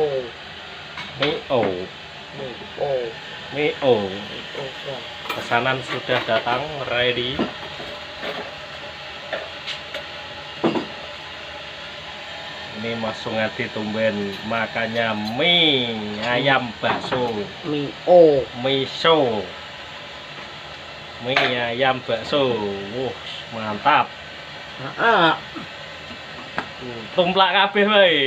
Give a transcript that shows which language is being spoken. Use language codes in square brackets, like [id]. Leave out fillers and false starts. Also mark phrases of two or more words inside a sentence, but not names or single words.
[id] Mi ổ. ồ, Mi ổ. ồ, Pesanan sudah datang, ready. Ini Mas Sungadi tumben makannya mie ayam bakso, mie miso, mie ayam bakso. Mantap. Heeh. [jv] Tumplak kabeh wae.